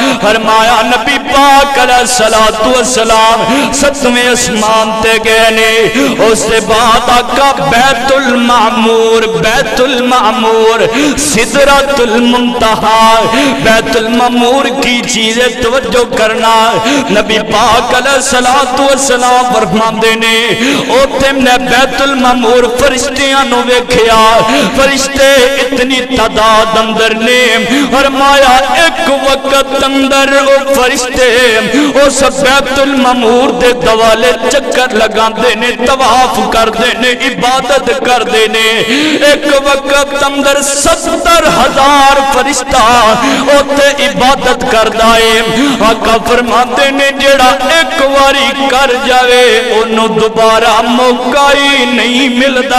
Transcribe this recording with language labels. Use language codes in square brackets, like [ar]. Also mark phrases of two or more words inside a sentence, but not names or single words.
[pa] فرمایا نبی پاک علیہ السلام 7ویں اسمان تے گئے نے، [ur] اس سے بعد [pa] آقا بیت المعمور، بیت المعمور، سدرۃ المنتہا، بیت المعمور [ur] کی چیزیں توجہ کرنا۔ [pa] نبی پاک علیہ السلام فرماندے نے اوتے نے بیت المعمور فرشتیاں نو ویکھیا، فرشتے اتنی تعداد اندر نے، فرمایا ایک وقت اندر او فرشتے اس بیت المعمور دے دوالے چکر لگاندے نے، طواف کردے نے، عبادت کردے نے۔ ایک وقت اندر 70,000 فرشتہ اوتے عبادت کردا ہے۔ آقا فرماتے نے جڑا ایک واری کر جاوے انہوں دوبارہ موقع ہی نہیں ملدا۔